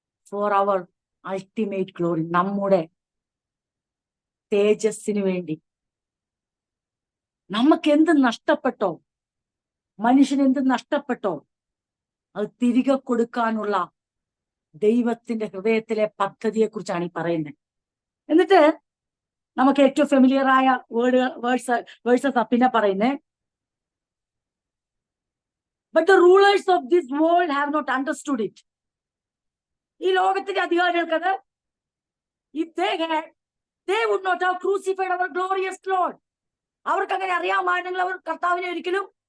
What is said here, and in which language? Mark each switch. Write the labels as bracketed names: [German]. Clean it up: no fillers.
[English] for our ultimate glory, [Malayalam] നമ്മുടെ തേജസ്സിന് വേണ്ടി. നമുക്ക് എന്ത് നഷ്ടപ്പെട്ടോ, മനുഷ്യന് എന്ത് നഷ്ടപ്പെട്ടോ, അത് തിരികെ കൊടുക്കാനുള്ള ദൈവത്തിന്റെ ഹൃദയത്തിലെ പദ്ധതിയെ കുറിച്ചാണ് ഈ പറയുന്നത്. എന്നിട്ട് നമുക്ക് ഏറ്റവും ഫെമിലിയർ ആയ വേഴ്സസ് പിന്നെ പറയുന്നേ, [English] but the rulers of this world have not understood it. [Malayalam] ഈ ലോകത്തിന്റെ അധികാരികൾക്കത്, [English] if they had, they would not have crucified our glorious Lord. [Malayalam] അവർക്ക് അങ്ങനെ അറിയാമായിരുന്നെങ്കിൽ അവർ കർത്താവിനെ ഒരിക്കലും.